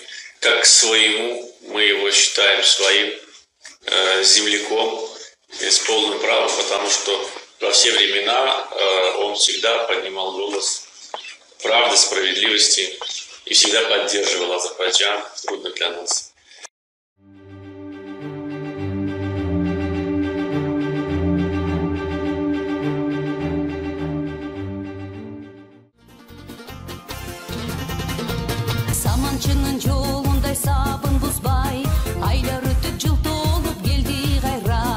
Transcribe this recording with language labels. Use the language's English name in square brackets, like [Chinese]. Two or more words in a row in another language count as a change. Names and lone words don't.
[Russian] Как к своему, мы его считаем своим земляком с полным правом, потому что во все времена он всегда поднимал голос правды, справедливости и всегда поддерживал Азербайджан в трудных для нас. [Kyrgyz] Саманчының жолундай сабын бузбай, айлар өтүп жыл толуп келди кайра.